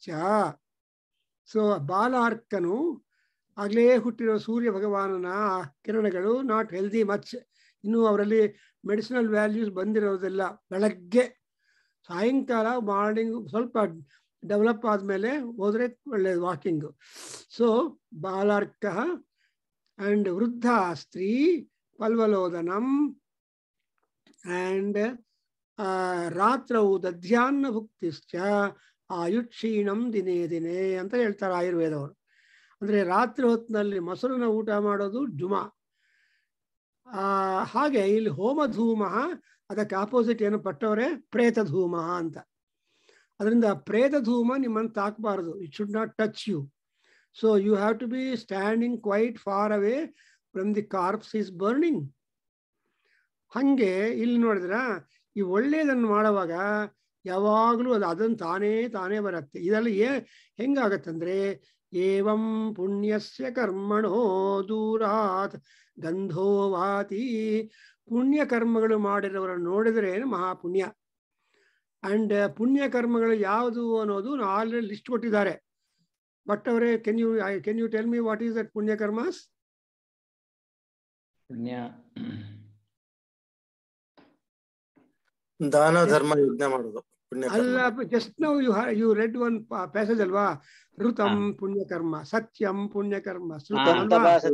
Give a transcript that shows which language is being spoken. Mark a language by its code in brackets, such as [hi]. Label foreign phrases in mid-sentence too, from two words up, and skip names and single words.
[kn] ಸೊ ಬಾಲಾರ್ಕನು ಆಗಲೇ ಹುಟ್ಟಿರೋ ಸೂರ್ಯ ಭಗವಾನನ ಕಿರಣಗಳು [en] not healthy much. [kn] ಇನ್ನು ಅವರಲ್ಲಿ [en] medicinal values [kn] ಬಂದಿರೋದಿಲ್ಲ. ಬೆಳಗ್ಗೆ ಸಾಯಂಕಾಲ ಮಾರ್ನಿಂಗ್ ಸ್ವಲ್ಪ ಡೆವಲಪ್ ಆದಮೇಲೆ ಹೋದ್ರೆ ಒಳ್ಳೆಯದು ವಾಕಿಂಗು. [sa] ಸೊ ಬಾಲಾರ್ಕಃ and वृद्धा स्त्री पल्वलोदनम् and रात्रौ अध्ययन भुक्तिश्च आयुःक्षीणम् दिने दिने [kn] ಅಂತ ಹೇಳ್ತಾರೆ ಆಯುರ್ವೇದವರು. ಅಂದ್ರೆ ರಾತ್ರಿ ಹೊತ್ತಿನಲ್ಲಿ ಮೊಸರನ್ನ ಊಟ ಮಾಡೋದು ಜುಮ. ಹಾಗೆ ಇಲ್ಲಿ ಹೋಮಧೂಮ, ಅದಕ್ಕೆ ಆಪೋಸಿಟ್ ಏನು ಪಟ್ಟವರೇ ಪ್ರೇತಧೂಮ ಅಂತ. ಅದರಿಂದ ಪ್ರೇತಧೂಮ ನಿಮ್ಮನ್ನು ತಾಕಬಾರದು. [en] It should not touch you. So you have to be standing quite far away from the corpse is burning. [kn] ಹಂಗೆ ಇಲ್ಲಿ ನೋಡಿದ್ರ ಈ ಒಳ್ಳೆಯದನ್ನು ಮಾಡುವಾಗ ಯಾವಾಗಲೂ ಅದನ್ನು ತಾನೇ ಬರುತ್ತೆ. ಇದೆಲ್ಲ ಹೆಂಗಾಗತ್ತಂದ್ರೆ [sa] ಏವಂ ಪುಣ್ಯಸ್ಯ ಕರ್ಮಣೋ ದೂರಾತ್ ಗಂಧೋ ವಾತಿ. [kn] ಪುಣ್ಯ ಕರ್ಮಗಳು ಮಾಡಿರೋರನ್ನು ನೋಡಿದ್ರೆ ಮಹಾಪುಣ್ಯ. ಅಂಡ್ ಪುಣ್ಯ ಕರ್ಮಗಳು ಯಾವುದು ಅನ್ನೋದು [en] already list [kn] ಕೊಟ್ಟಿದ್ದಾರೆ. [en] ಬಟ್ ಅವರೇ can you tell me what is that ಪುಣ್ಯ ಕರ್ಮಸ್? [kn] ಪುಣ್ಯ ದಾನ ಧರ್ಮ ಯಜ್ಞ ಮಾಡೋದು [en] ಅಲ್ಲ. just now you read one passage ಅಲ್ವಾ? [sa] ಋತಂ ಪುಣ್ಯಕರ್ಮ, ಸತ್ಯಂ ಪುಣ್ಯಕರ್ಮ, ಶ್ರುತಂ ಅಲ್ವಾ?